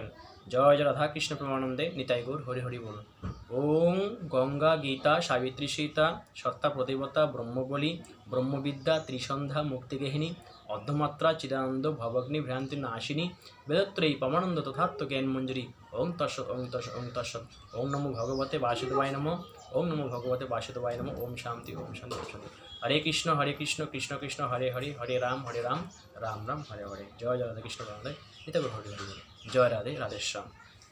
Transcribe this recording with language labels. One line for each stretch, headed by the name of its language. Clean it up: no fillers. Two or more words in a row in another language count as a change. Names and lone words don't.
Bangla: জয় জয় রাধা কৃষ্ণ প্রেমানন্দে নিতাই গৌর হরি হরি বল।
Sanskrit: ওং গঙ্গা গীতা সাবিত্রী সীতা সত্তা প্রতিবতা ব্রহ্মবলী ব্রহ্মবিদ্যা ত্রিসন্ধ্যা মুক্তিগেহিনী অর্ধমাত্রা চিদানন্দ ভবগ্নি ভ্রান্তি নাশিনী বেদত্রয়ী পমানন্দ তথাত্ম জ্ঞান মঞ্জুরি। ওং তৎসৎ ওং তৎসৎ ওং তৎসৎ। ওং নমো ভগবতে বাসুদেবায় নমঃ। ওং নমো ভগবতে বাসুদেবায় নমঃ। ওম শান্তি ওম শান্তি ওম শান্তি। হরে কৃষ্ণ কৃষ্ণ কৃষ্ণ হরে হরে, হরে রাম রাম রাম হরে হরে।
Bangla: জয় জয় রাধা কৃষ্ণ প্রেমানন্দে নিতাই গৌর হরি হরি বল। জয় রাধে রাধেশ্যাম।